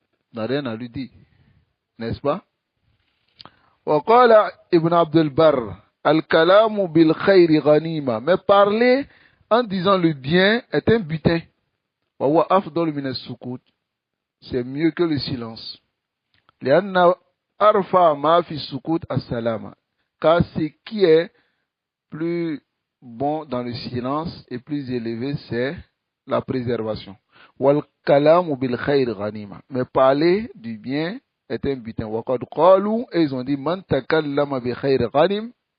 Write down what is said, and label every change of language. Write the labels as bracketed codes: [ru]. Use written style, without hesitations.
[fr] Tu n'as rien à lui dire. N'est-ce pas? [ar] وقال Ibn Abdul Bar, Al-kalamu bil khayri ghanima. [fr] Mais parler en disant le bien est un butin. [ar] Wa huwa afdal min as-sukut. [fr] C'est mieux que le silence. [ar] لأن أرفع ما في السكوت السلامة. [fr] Car ce qui est plus bon dans le silence et plus élevé, c'est la préservation. [ar] Wal kalamu bil khayr ghanima. [fr] Mais parler du bien est un butin. [ar] Wa qad qalu, [fr] et ils ont dit [ar] man takallama bi khayr ghanim.